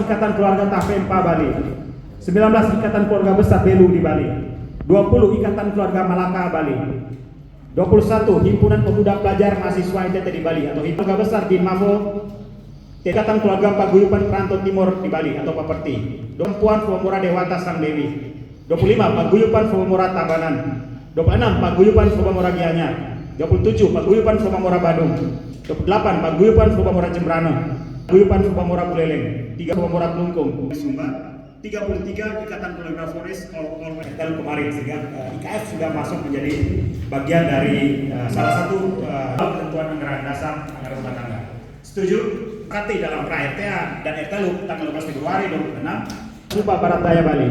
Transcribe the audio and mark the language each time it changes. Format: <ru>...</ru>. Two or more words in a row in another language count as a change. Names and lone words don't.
<id>Ikatan Keluarga Tafempa Bali. 19. Ikatan Keluarga Besar Belu di Bali. 20. Ikatan Keluarga Malaka Bali. 21. Himpunan Pemuda Pelajar Mahasiswa NTT di Bali atau Himpunan Keluarga Besar di Mavo. Ikatan Keluarga Paguyuban Perantau Timur di Bali atau Paperti. 24. Pemura Dewata Sang Dewi. 25. Paguyuban Pemura Tabanan. 26. Paguyuban Pemura Gianyar. 27. Paguyuban Pemura Badung. 28. Paguyuban Pemura Jembrana. Paguyuban Pemura Buleleng. 3. Pemura Kelungkung Sumba. 33. Ikatan Keluarga Forest All kemarin sehingga IKF sudah masuk menjadi bagian dari salah satu ketentuan anggaran dasar anggaran rumah tangga. Setuju? Kati dalam RTA dan RTLU tanggal 12 Februari 2006 Sumba Barat Daya Bali.</id>